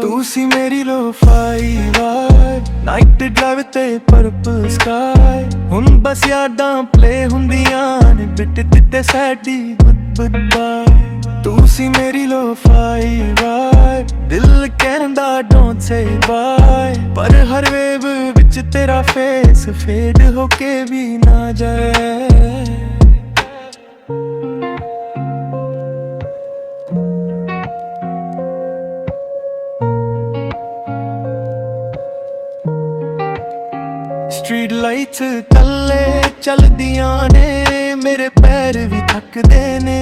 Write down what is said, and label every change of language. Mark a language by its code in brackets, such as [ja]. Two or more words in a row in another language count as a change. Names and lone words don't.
[pa] ਤੂੰ ਸੀ ਮੇਰੀ [en] lo-fi vibe night drive [pa] ते [en] purple sky. [pa] ਹੁਣ ਬਸ ਯਾਦਾਂ ਪਲੇ ਹੁੰਦੀਆਂ ਨੇ ਬਿਟ ਦਿੱਤੇ ਸੈਡੀ [en] good bye. [pa] ਤੂੰ ਸੀ ਮੇਰੀ [en] lo-fi vibe [pa] ਦਿਲ ਕਹਿੰਦਾ [en] don't say bye. [pa] ਪਰ ਹਰ ਵੇਵ ਵਿੱਚ ਤੇਰਾ ਫੇਸ ਫੇਡ ਹੋ ਕੇ ਵੀ ਨਾ ਜਾਏ। [en] street lights [pa] ਕੱਲੇ ਚੱਲਦੀਆਂ ਨੇ ਮੇਰੇ ਪੈਰ ਵੀ ਥੱਕਦੇ ਨੇ।